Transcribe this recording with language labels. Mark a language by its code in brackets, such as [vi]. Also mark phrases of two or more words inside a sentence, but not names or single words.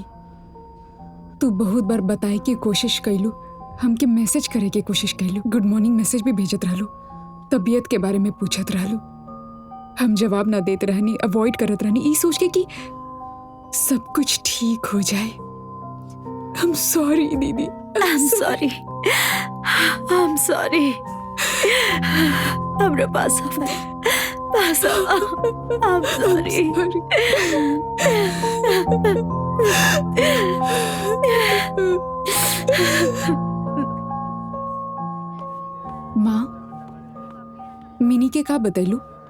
[bho] तू बहुत बार बताए की कोशिश कैलू, हमके मैसेज करे के कोशिश कैलू, [en] good morning message [bho] भी भेजत रहलू, तबीयत के बारे में पूछत रहलू। हम जवाब ना देते रहनी, अवॉइड करत रहनी, ई सोच के कि सब कुछ ठीक हो जाए। [en] I'm sorry दीदी। I'm sorry। I'm sorry। [bho] हमरे पास [en] I'm sorry। [bho] माँ, मिनी के का बतैलू?